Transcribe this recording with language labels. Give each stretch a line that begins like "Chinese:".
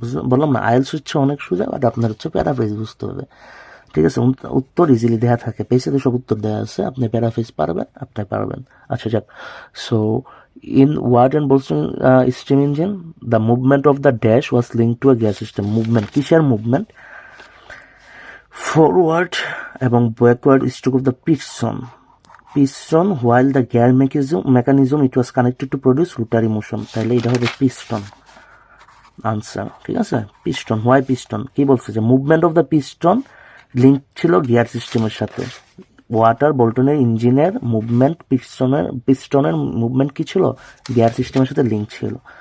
Bangla: বললাম না আইএলস হচ্ছে অনেক সোজা, বাট আপনার হচ্ছে প্যারাফ্রেজ বুঝতে হবে। ঠিক আছে, উত্তর ইজিলি দেওয়া থাকে, পেজে তো সব উত্তর দেওয়া আছে, আপনি প্যারাফ্রেজ পারবেন, আপনি পারবেন। আচ্ছা যাক, so
English: in Watt and Bolton steam engine the movement of the dash was linked to a gear system.
Bangla: Movement কিসের মুভমেন্ট?
English: Forward এবং backward stroke of the piston while the gear mechanism it was connected to produce rotary motion.
Bangla: তাহলে এটা হবে piston answer. ঠিক আছে, piston, why piston কি বলছে যে movement of the piston link ছিল গিয়ার সিস্টেমের সাথে। ওয়াটার বল্টনের ইঞ্জিনের মুভমেন্ট পিস্টনের মুভমেন্ট কি ছিল গিয়ার সিস্টেমের সাথে লিঙ্ক ছিল।